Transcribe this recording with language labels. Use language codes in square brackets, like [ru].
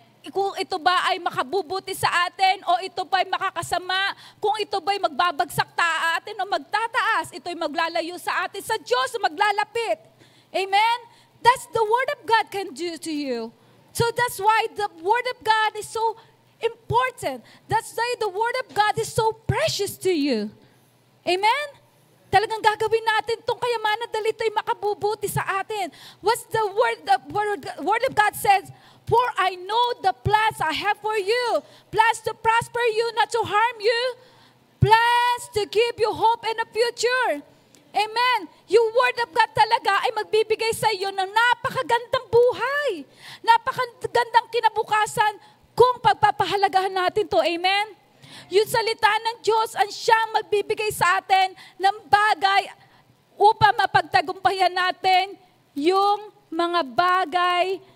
[tl] Kung ito ba ay makabubuti sa atin o ito ba ay makakasama, kung ito ba ay magbabagsak atin o magtataas, ito ay maglalayo sa atin sa Diyos o maglalapit. Amen? [en] That's the Word of God can do to you. So that's why the Word of God is so important. That's why the Word of God is so precious to you. Amen? [tl] Talagang gagawin natin itong kayamanan dahil ito ay makabubuti sa atin. [en] What's the Word of God says? For I know the plans I have for you. Plans to prosper you, not to harm you. Plans to give you hope and a future. Amen. [tl] Yung Word of God talaga ay magbibigay sa iyo ng napakagandang buhay. Napakagandang kinabukasan kung pagpapahalagahan natin to. Amen. Yung salita ng Diyos ang siyang magbibigay sa atin ng bagay upang mapagtagumpayan natin yung mga bagay